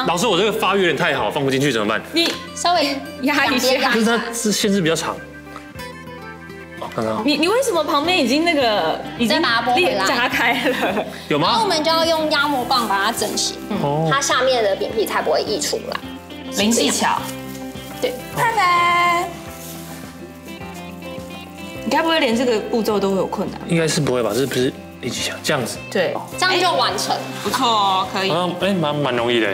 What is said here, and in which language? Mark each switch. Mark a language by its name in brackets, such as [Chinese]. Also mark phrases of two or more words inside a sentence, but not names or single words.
[Chinese] 老師，我这個發育有點太好，放不進去怎麼辦？你稍微壓一下，可是它是限制比較長。你為什麼旁邊已經那個已經把它剝回來炸開了？有嗎？然後我們就要用壓模棒把它整形，它下面的餅皮才不會溢出來。零技巧，對，拜拜。你該不會連這個步驟都會有困難？應該是不會吧？這不是零技巧，這樣子。對，這樣就完成。不錯哦，可以。蠻容易的。